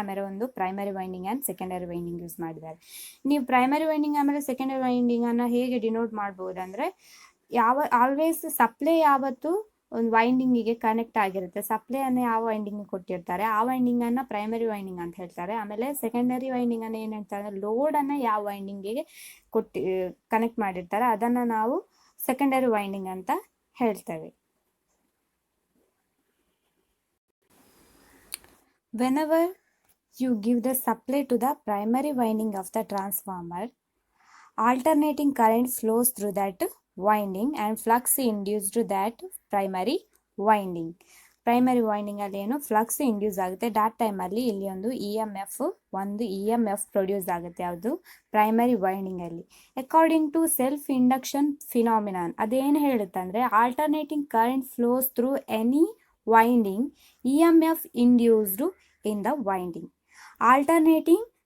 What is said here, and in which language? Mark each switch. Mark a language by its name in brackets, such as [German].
[Kannada] ಆಮೇಲೆ ಒಂದು primary winding and secondary winding use ಮಾಡಿದ್ದಾರೆ. ನೀವು ಪ್ರೈಮರಿ ವೈಂಡಿಂಗ್ ಆಮೇಲೆ ಸೆಕೆಂಡರಿ ವೈಂಡಿಂಗನ್ನು ಹೇಗೆ ಡಿನೋಟ್ ಮಾಡ್ಬೋದು ಅಂದರೆ ಆಲ್ವೇಸ್ ಸಪ್ಲೈ ಯಾವತ್ತು ಒಂದು ವೈಂಡಿಂಗಿಗೆ ಕನೆಕ್ಟ್ ಆಗಿರುತ್ತೆ. ಸಪ್ಲೈಯನ್ನು ಯಾವ ವೈಂಡಿಂಗ್ ಕೊಟ್ಟಿರ್ತಾರೆ ಆ ವೈಂಡಿಂಗನ್ನು ಪ್ರೈಮರಿ ವೈಂಡಿಂಗ್ ಅಂತ ಹೇಳ್ತಾರೆ. ಆಮೇಲೆ ಸೆಕೆಂಡರಿ ವೈಂಡಿಂಗನ್ನು ಏನು ಹೇಳ್ತಾರೆ, ಲೋಡನ್ನು ಯಾವ ವೈಂಡಿಂಗಿಗೆ ಕನೆಕ್ಟ್ ಮಾಡಿರ್ತಾರೆ ಅದನ್ನು ನಾವು ಸೆಕೆಂಡರಿ ವೈಂಡಿಂಗ್ ಅಂತ ಹೇಳ್ತೇವೆ. [English] Whenever you give the supply to the primary winding of the transformer, alternating current flows through that winding and flux induced to that primary winding. [Kannada] Primary winding ಅಲ್ಲಿ ಏನು ಫ್ಲಕ್ಸ್ ಇಂಡ್ಯೂಸ್ ಆಗುತ್ತೆ, ದಾಟ್ ಟೈಮಲ್ಲಿ ಇಲ್ಲಿ ಒಂದು E M F produce ಆಗುತ್ತೆ. ಯಾವುದು primary winding ಅಲ್ಲಿ. [English] according to self induction phenomenon [Kannada] ಅದೇನು ಹೇಳುತ್ತೆ ಅಂದರೆ [English] Alternating current flows through any winding, EMF induced in the winding. Alternating